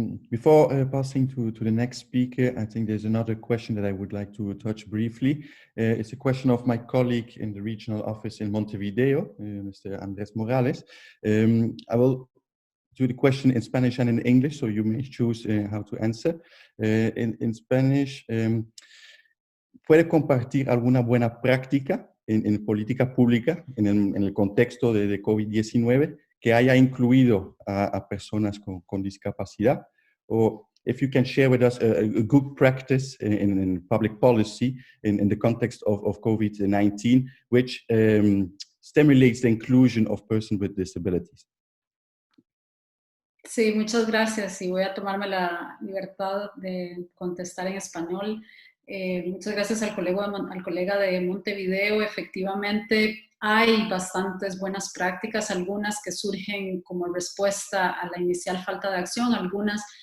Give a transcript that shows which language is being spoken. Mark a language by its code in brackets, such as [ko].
[en] Before passing to the next speaker, I think there's another question that I would like to touch briefly. It's a question of my colleague in the regional office in Montevideo, Mr. Andres Morales. I will do the question in Spanish and in English, so you may choose how to answer. In Spanish, [es] ¿puede compartir alguna buena práctica en política pública en el contexto de COVID-19 que haya incluido a personas con discapacidad? [en] Or if you can share with us a good practice in public policy in the context of COVID-19, which stimulates the inclusion of persons with disabilities. [es] Sí, muchas gracias, y voy a tomarme la libertad de contestar en español. Muchas gracias al colega de Montevideo. Efectivamente, hay bastantes buenas prácticas, algunas que surgen como respuesta a la inicial falta de acción, algunas